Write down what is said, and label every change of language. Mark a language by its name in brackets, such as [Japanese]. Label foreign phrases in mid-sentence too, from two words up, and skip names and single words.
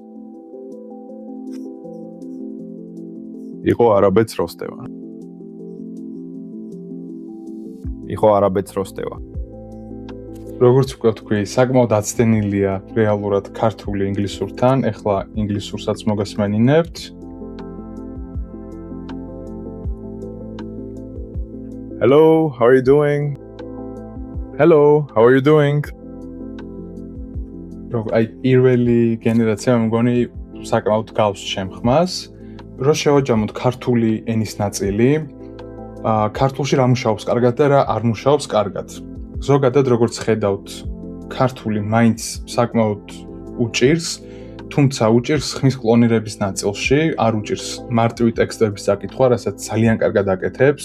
[Georgian] იყო არაბეთს როსტევა. იყო არაბეთს როსტევა. როგორც უკვე ვთქვი, საკმაოდ აცდენილია რეალურად ქართული ინგლისურთან, ეხლა ინგლისურსაც მოგასმენინებთ. [English] Hello, how are you doing? Hello, how are you doing? [Georgian] აი პირველი გენერაცია მგონი საკმაოდ გავს ჩემ ხმას. რო შევაჯამოთ ქართული ენის ნაწილი, ქართულში რა მუშაობს კარგად და რა არ მუშაობს კარგად. ზოგადად როგორც ხედავთ, ქართული მაინც საკმაოდ უჭირს, თუმცა უჭირს ხმის კლონირების ნაწილში, არ უჭირს მარტივი ტექსტების საკითხვა, რასაც ძალიან კარგად აკეთებს.